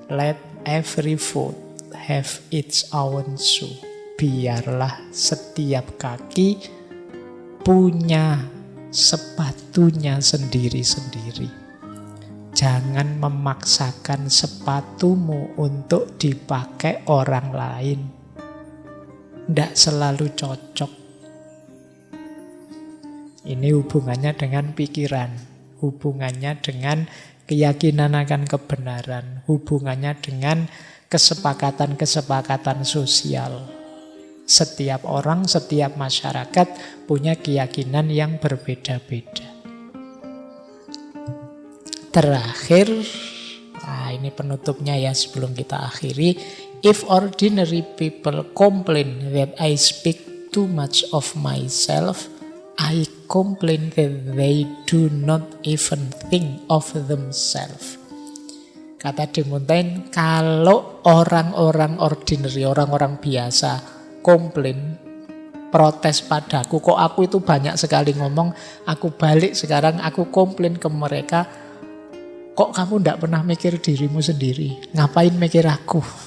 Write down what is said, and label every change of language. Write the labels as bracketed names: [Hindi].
[English] Let every foot have its own shoe. [Indonesian] Biarlah setiap kaki punya sepatunya sendiri-sendiri. Jangan memaksakan sepatumu untuk dipakai orang lain. Tidak selalu cocok. Ini hubungannya dengan pikiran, hubungannya dengan keyakinan akan kebenaran, hubungannya dengan kesepakatan-kesepakatan sosial. Setiap orang, setiap masyarakat punya keyakinan yang berbeda-beda. Terakhir, nah ini penutupnya ya sebelum kita akhiri. [English] If ordinary people complain that I speak too much of myself, I complain that they do not even think of themselves. [Indonesian] Kata De Montaigne, kalau orang-orang ordinary, orang-orang biasa komplain, protes padaku, kok aku itu banyak sekali ngomong, aku balik sekarang, aku komplain ke mereka, kok kamu tidak pernah mikir dirimu sendiri, ngapain mikir aku?